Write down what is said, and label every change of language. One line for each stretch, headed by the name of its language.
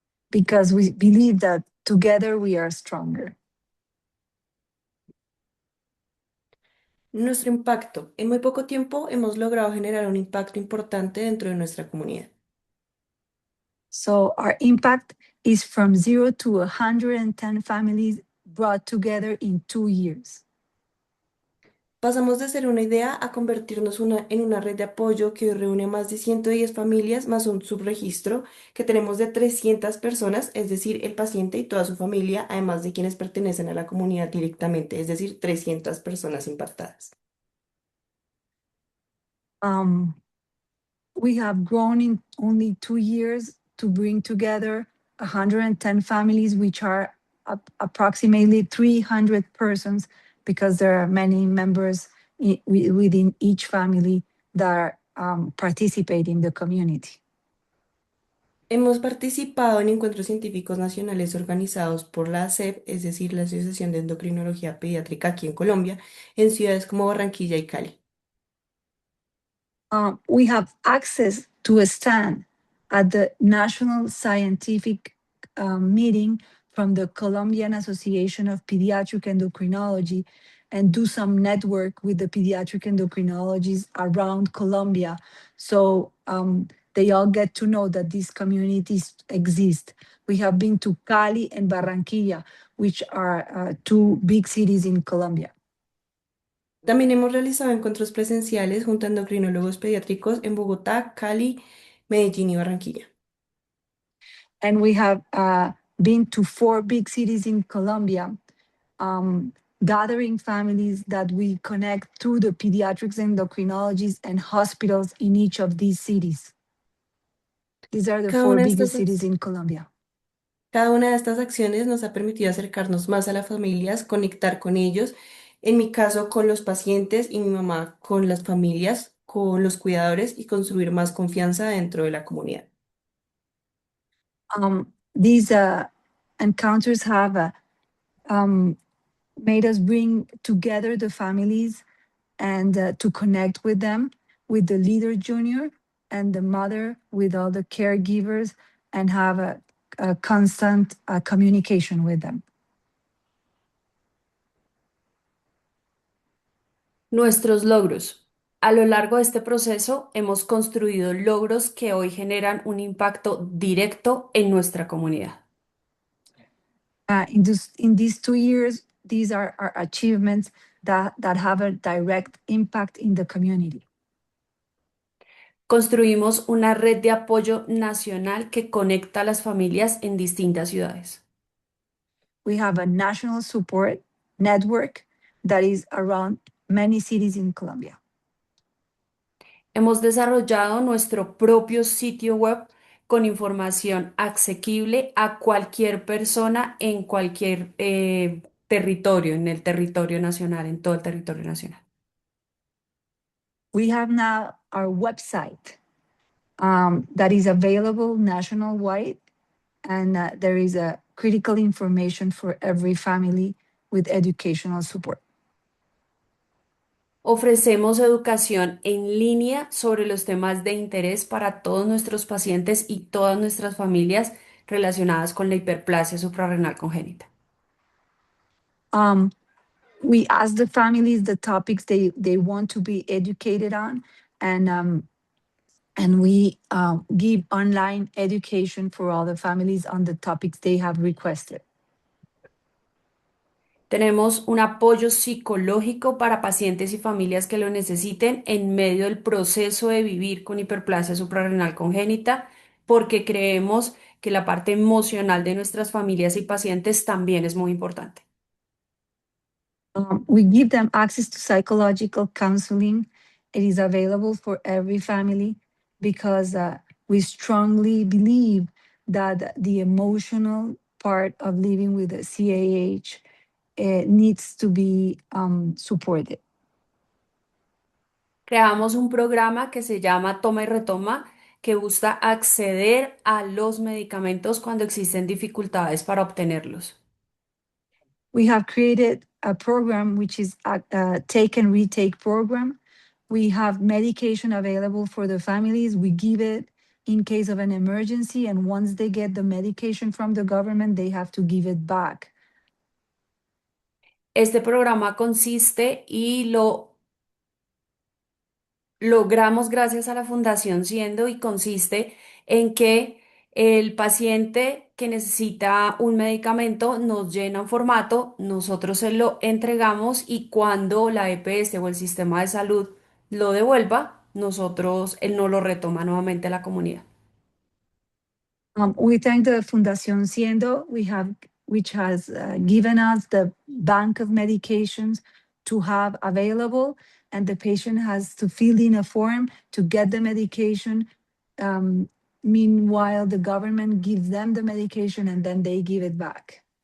English: Because we believe that together we are stronger.
Spanish: Nuestro impacto. En muy poco tiempo hemos logrado generar un impacto importante dentro de nuestra comunidad.
English: So our impact is from 0 to 110 families brought together in 2 years.
Spanish: Pasamos de ser una idea a convertirnos en una red de apoyo que hoy reúne más de 110 familias más un subregistro que tenemos de 300 personas, es decir, el paciente y toda su familia, además de quienes pertenecen a la comunidad directamente, es decir, 300 personas impactadas.
English: We have grown in only 2 years to bring together 110 families, which are approximately 300 persons because there are many members within each family that participate in the community.
Spanish: Hemos participado en encuentros científicos nacionales organizados por la ASEP, es decir, la Asociación de Endocrinología Pediátrica aquí en Colombia, en ciudades como Barranquilla y Cali.
English: We have access to a stand at the National Scientific Meeting from the Colombian Association of Pediatric Endocrinology and do some network with the pediatric endocrinologists around Colombia. So they all get to know that these communities exist. We have been to Cali and Barranquilla, which are two big cities in Colombia.
Spanish: También hemos realizado encuentros presenciales junto a endocrinólogos pediátricos en Bogotá, Cali, Medellín y Barranquilla.
English: And we have been to 4 big cities in Colombia, gathering families that we connect through the pediatrics endocrinologists and hospitals in each of these cities. These are the
Spanish: Cada
English: 4
Spanish: una de
English: biggest
Spanish: estas
English: cities in Colombia.
Spanish: Cada una de estas acciones nos ha permitido acercarnos más a las familias, conectar con ellos, en mi caso con los pacientes y mi mamá con las familias, con los cuidadores y construir más confianza dentro de la comunidad.
English: These encounters have made us bring together the families and to connect with them, with the leader junior and the mother, with all the caregivers, and have a constant communication with them.
Spanish: Nuestros logros. A lo largo de este proceso hemos construido logros que hoy generan un impacto directo en nuestra comunidad.
English: In these 2 years, these are our achievements that have a direct impact in the community.
Spanish: Construimos una red de apoyo nacional que conecta a las familias en distintas ciudades.
English: We have a national support network that is around many cities in Colombia.
Spanish: Hemos desarrollado nuestro propio sitio web con información asequible a cualquier persona en cualquier territorio, en el territorio nacional, en todo el territorio nacional.
English: We have now our website that is available nationwide, and there is a critical information for every family with educational support.
Spanish: Ofrecemos educación en línea sobre los temas de interés para todos nuestros pacientes y todas nuestras familias relacionadas con la hiperplasia suprarrenal congénita.
English: We ask the families the topics they want to be educated on, and we give online education for all the families on the topics they have requested.
Spanish: Tenemos un apoyo psicológico para pacientes y familias que lo necesiten en medio del proceso de vivir con hiperplasia suprarrenal congénita, porque creemos que la parte emocional de nuestras familias y pacientes también es muy importante.
English: We give them access to psychological counseling. It is available for every family because we strongly believe that the emotional part of living with a CAH needs to be supported.
Spanish: Creamos un programa que se llama Toma y Retoma, que busca acceder a los medicamentos cuando existen dificultades para obtenerlos.
English: We have created a program which is a take and retake program. We have medication available for the families. We give it in case of an emergency, and once they get the medication from the government, they have to give it back.
Spanish: Este programa consiste y lo logramos gracias a la Fundación Siendo y consiste en que el paciente que necesita un medicamento nos llena un formato, nosotros se lo entregamos y cuando la EPS o el sistema de salud lo devuelva, él no lo retoma nuevamente a la comunidad.
English: We thank the Fundación Siendo, which has given us the bank of medications to have available, and the patient has to fill in a form to get the medication. Meanwhile, the government gives them the medication and then they give it back.